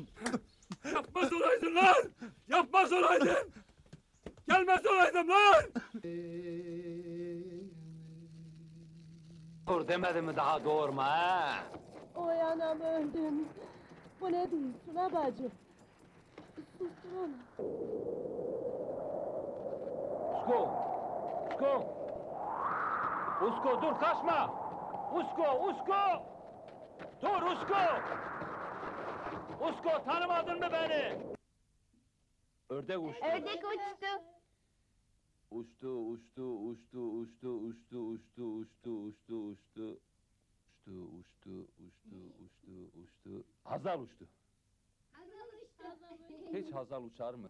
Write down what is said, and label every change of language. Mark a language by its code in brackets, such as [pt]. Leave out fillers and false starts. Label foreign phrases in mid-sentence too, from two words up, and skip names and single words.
[tr] Yapmaz olaydın lan! Yapmaz olaydın! Gelmez olaydım lan! Dur demedim mi daha doğurma ha? Oy anam öldüm. Bu ne değil Suna bacı? Susturun. Usko! Usko! Usko dur kaçma! Usko! Usko! Dur Usko! Usko tanımadın mı beni? Ördek uçtu. Ördek uçtu. Uçtu, uçtu, uçtu, uçtu, uçtu, uçtu, uçtu, uçtu, uçtu. Uçtu, uçtu, uçtu, uçtu, uçtu. Hazal uçtu. Hiç Hazal uçar mı?